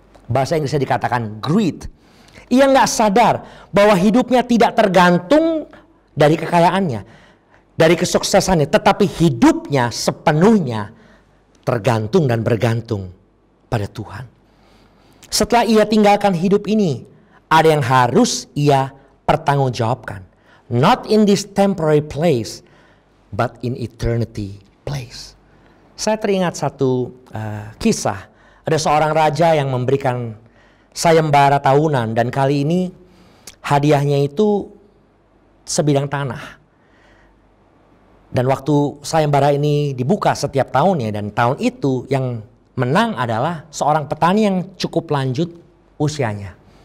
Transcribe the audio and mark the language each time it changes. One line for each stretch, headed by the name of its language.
Indonesian: Bahasa Inggrisnya dikatakan greed. Ia nggak sadar bahwa hidupnya tidak tergantung dari kekayaannya, dari kesuksesannya, tetapi hidupnya sepenuhnya tergantung dan bergantung pada Tuhan. Setelah ia tinggalkan hidup ini, ada yang harus ia pertanggungjawabkan.
English: Not in this temporary place, but in eternity place.
Indonesian: Saya teringat satu kisah. Ada seorang raja yang memberikan sayembara tahunan, dan kali ini hadiahnya itu sebidang tanah. Dan waktu sayembara ini dibuka setiap tahunnya, dan tahun itu yang menang adalah seorang petani yang cukup lanjut usianya.